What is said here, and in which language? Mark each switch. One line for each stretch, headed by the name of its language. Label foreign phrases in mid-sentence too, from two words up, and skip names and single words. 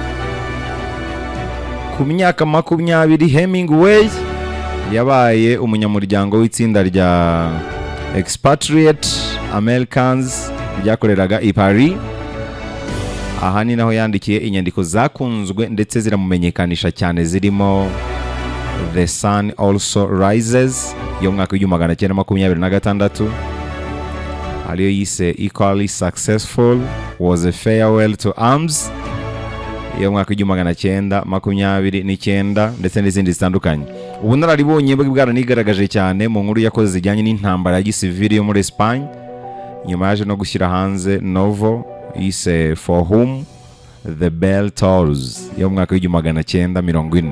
Kinyarwanda: Ku myaka 20 Hemingway yabaye umunyamuryango w'itsinda rya
English: expatriate Americans
Kinyarwanda: ryakoreraga i Paris. Aha ni naho yandikiye inyandiko zakunzwe ndetse ziramumenyekanisha cyane, zirimo The Sun Also Rises yo mwaka w'1926, ariyo yise
English: Equally Successful Was
Kinyarwanda: a Farewell to Arms yo mwaka w'1929, ndetse n'izindi zitandukanye. Ubunararibonye bwe bwaranigaragaje cyane mu nkuru yakoze zijyanye n'intambara ya gisivili yo muri Espagne. Nyuma yaje no gushyira hanze novel yise For Whom the Bell Tolls yo mwaka w'1940.